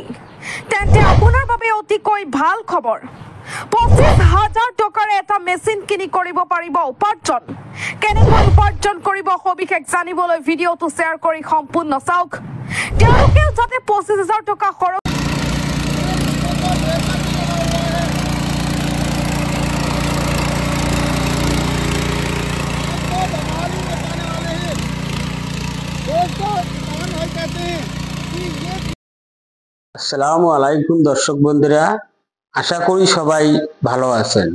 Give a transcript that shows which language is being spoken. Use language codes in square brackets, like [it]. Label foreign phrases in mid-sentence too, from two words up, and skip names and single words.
[as] তেন্তে আপোনাৰ বাবে অতিকৈ ভাল খবৰ। 25,000 টকাৰ এটা মেচিন কিনি কৰিব পাৰিব উপাৰ্জন। কেনেকৈ উপাৰ্জন কৰিব সবিশেষ জানিবলৈ ভিডিঅ'টো শ্বেয়াৰ কৰি সম্পূৰ্ণ চাওক। তেওঁলোকেও যাতে 25,000 টকা খৰচ [ar] السلام عليكم [bn] দর্শক বন্ধুরা, আশা করি সবাই ভালো আছেন।